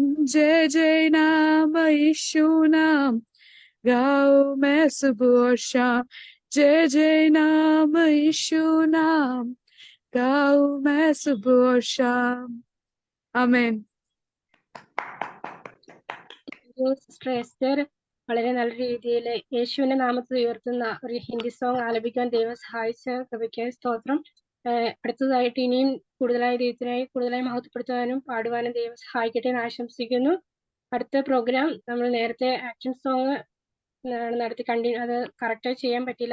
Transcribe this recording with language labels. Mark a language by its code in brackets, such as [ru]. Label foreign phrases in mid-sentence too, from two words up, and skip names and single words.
[hi] जय जय नाम यीशु नाम गाओ मैं सुबह और शाम. जय जय नाम यीशु नाम गाओ मैं सुबह और शाम. आमीन. [ml] സിസ്റ്റർ എസ്റ്റർ വളരെ നല്ല രീതിയിൽ യേശുവിന്റെ നാമത്തിൽ ഉയർത്തുന്ന ഒരു [en] Hindi song [ml] ആലപിക്കാൻ ദൈവം സഹായിച്ച കൃപയ്ക്ക് സ്തോത്രം. അടുത്തതായിട്ട് ഇനിയും കൂടുതലായി മഹത്വപ്പെടുത്താനും പാടുവാനും ദൈവം സഹായിക്കട്ടെ എന്ന് ആശംസിക്കുന്നു. അടുത്ത പ്രോഗ്രാം നമ്മൾ നേരത്തെ [en] action song [ml] നടത്തി അത് കറക്റ്റായി ചെയ്യാൻ പറ്റില്ല.